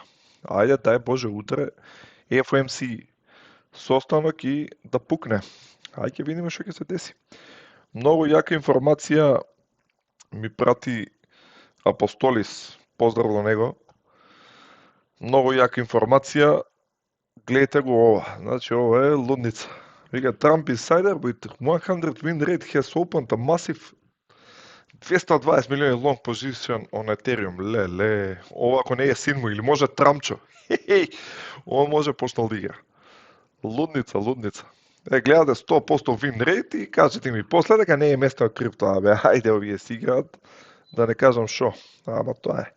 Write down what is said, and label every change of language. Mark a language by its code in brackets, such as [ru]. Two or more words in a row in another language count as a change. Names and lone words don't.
[mk] Ајде, дај Боже, утре FOMC состанок и да пукне. Ајде ќе видиме што ќе се деси. Многу јака информација ми прати Апостолис, поздрав до него. Многу јака информација, гледате го ова. Значи ова е лудница. Вика [en] Trump insider with 100 win rate has opened a massive 220 милиони long position on Ethereum. [mk] Леле, ова ако не е син му или може Трамчо. Ова може почнал да игра. Лудница. Гледате 100% [en] win rate [mk] и кажете ми после дека не е место на крипто, ајде овие си играат, да не кажам шо, ама тоа е.